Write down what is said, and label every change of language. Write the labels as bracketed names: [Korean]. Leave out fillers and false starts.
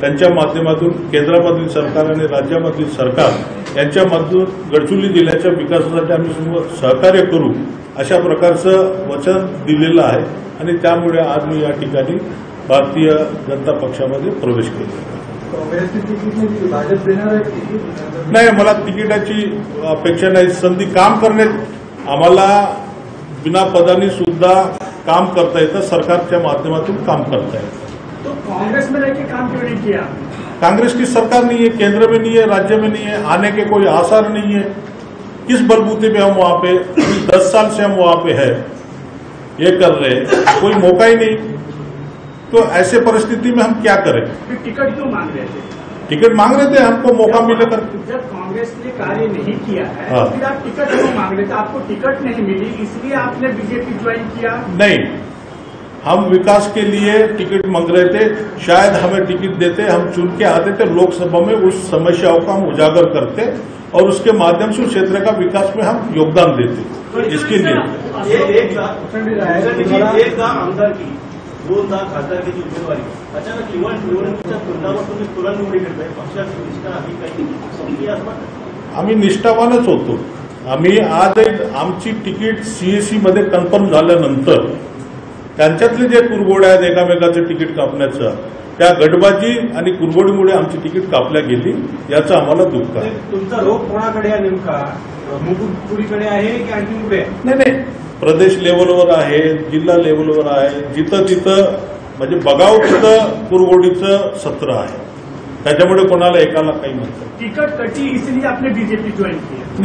[Marathi] त्यांच्या माध्यमातून केंद्रामधील सरकार आणि राज्यामधील सरकार यांच्यामधून गडचिरोली जिल्ह्याच्या विकासासाठी आम्ही सहकार्य करू अशा प्रकारचं वचन दिलेलं आहे आणि त्यामुळे आज मी या ठिकाणी भारतीय जनता पक्षामध्ये प्रवेश केला. नाही, मला तिकिटाची अपेक्षा नाही. संधी काम करण्यात आम्हाला बिना पदानी सुद्धा काम करता येतं, सरकारच्या माध्यमातून काम करता येतं. [Hindi] तो कांग्रेस में रहकर काम क्यों नहीं किया? कांग्रेस की सरकार नहीं है, केंद्र में नहीं है, राज्य में नहीं है, आने के कोई आसार नहीं है. किस बलबूते पे हम वहां पे 10 साल से हम वहां पे है ये कर रहे हैं, कोई मौका ही नहीं. तो ऐसे परिस्थिति में हम क्या करें? टिकट क्यों मांग रहे थे? टिकट मांग रहे थे, हमको मौका मिले करके. जब कांग्रेस ने कार्य नहीं किया है हाँ. फिर आप टिकट क्यों मांग रहे थे? आपको टिकट नहीं मिली इसलिए आपने बीजेपी ज्वाइन किया? नहीं, हम विकास के लिए टिकट मांग रहे थे. शायद हमें टिकट देते, हम चुन के आते थे लोकसभा में, उस समस्याओं का हम उजागर करते और उसके माध्यम से उस क्षेत्र का विकास में हम योगदान देते. इसके लिए [Marathi] एक आमदार की 2 खासदारकीची उमेदवारी अचानक निवडणुकीच्या तोंडावर तुम्ही तुरंत निवडी करताय. पक्षाची निष्ठा आधी काही संपली असं आम्ही निष्ठावानच होतो. आम्ही आज आमची तिकीट सीएसी मध्ये कन्फर्म झाल्यानंतर त्यांच्यातले जे कुरघोड्या आहेत एकामेकाचं तिकीट कापण्याचं, त्या गटबाजी आणि कुरघोडीमुळे आमची तिकीट कापल्या गेली, याचं आम्हाला दुःख आहे. तुमचा रोग कोणाकडे आहे नेमका? मुकुटपुरीकडे आहे की आणखी कुठे? नाही, प्रदेश लेवलवर आहे, जिल्हा लेवलवर आहे, जिथं तिथं म्हणजे बघावं तिथं कुरघोडीचं सत्र आहे. त्याच्यामुळे कोणाला एकाला काही म्हणतात. [Hindi] टिकट कटी इसलिए आपने बीजेपी ज्वाइन किया?